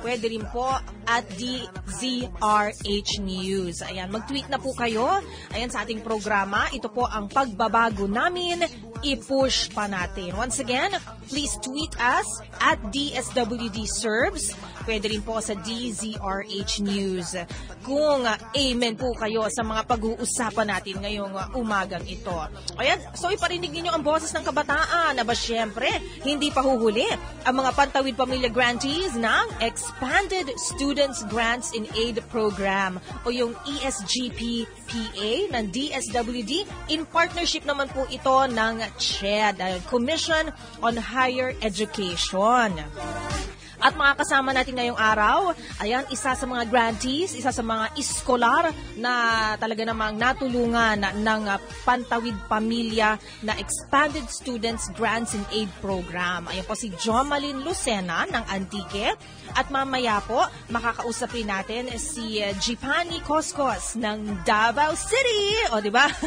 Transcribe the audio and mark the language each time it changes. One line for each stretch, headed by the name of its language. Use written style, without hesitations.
Filipino: Pwede rin po at DZRH News. Ayan, mag-tweet na po kayo. Ayan, sa ating programa, ito po ang pagbabago namin. I-push pa natin.
English: Once again, please tweet us at DSWD Serves.
Filipino: Pwede rin po sa DZRH News. Kung amen po kayo sa mga pag-uusapan natin ngayong umagang ito. Ayan, so iparinig niyo ang boses ng kabataan na ba syempre, hindi pa huhuli ang mga Pantawid Pamilya grantees ng Expanded Students Grants in Aid Program o yung ESGP-PA ng DSWD.
English: In partnership
Filipino: naman po ito ng CHED, Commission on Higher Education. At mga kasama natin ngayong araw, ayan, isa sa mga grantees, isa sa mga iskolar na talaga namang natulungan ng Pantawid Pamilya na Expanded Students Grants and Aid Program. Ayan po si Jomalyn Lucena ng Antique. At mamaya po, makakausap rin natin si Jipani Koskos ng Davao City. O, di ba?